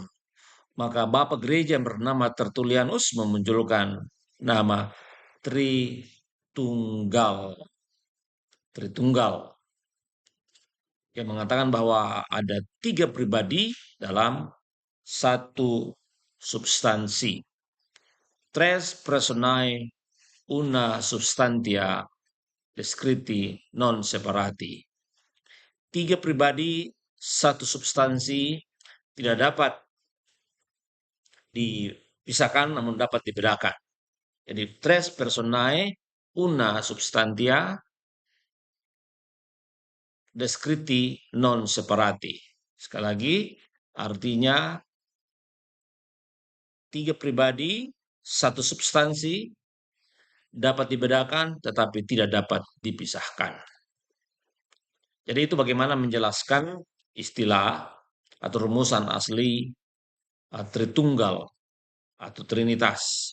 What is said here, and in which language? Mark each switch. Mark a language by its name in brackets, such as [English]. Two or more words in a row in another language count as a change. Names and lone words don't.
[Indonesian] Maka Bapa Gereja yang bernama Tertullianus memunculkan nama Tritunggal. Tritunggal yang mengatakan bahwa ada tiga pribadi dalam satu substansi. [Latin] Tres personae una substantia descriti non separati. [Indonesian] Tiga pribadi, satu substansi, tidak dapat dipisahkan namun dapat dibedakan. [Latin] Jadi tres personae una substantia descriti non separati. [Indonesian] Sekali lagi, artinya tiga pribadi, satu substansi, dapat dibedakan tetapi tidak dapat dipisahkan. Jadi itu bagaimana menjelaskan istilah atau rumusan asli Tritunggal atau Trinitas.